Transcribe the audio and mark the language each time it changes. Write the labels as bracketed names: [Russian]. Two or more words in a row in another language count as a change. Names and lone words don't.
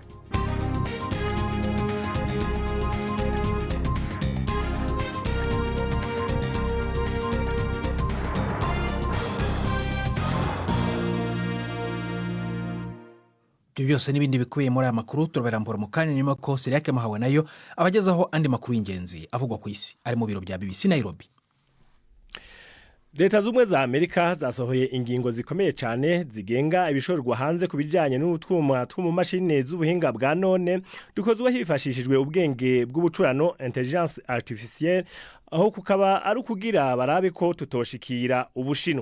[Kinyarwanda] Byose n'ibindi bikubiye muri aya makuru turaberambura mu kanya nyuma ko Siriake Mahawe nayo abagezaho andi makuru y'ingenzi avugwa ku isi ari mu biro bya BBC Nairobi. Leta z'ubumwe za Amerika zasohoye ingingo zikomeye cyane zigenga ibishorwa hanze ku bijyanye n'utwuma two mu mashini z'ubuhinga bwa none dukozwe hifashishijwe ubwenge bw'ubucurano [French] intelligence artificielle, [Kinyarwanda] aho kukaba ari ukugira barabe ko tutoshikira Ubushinwa.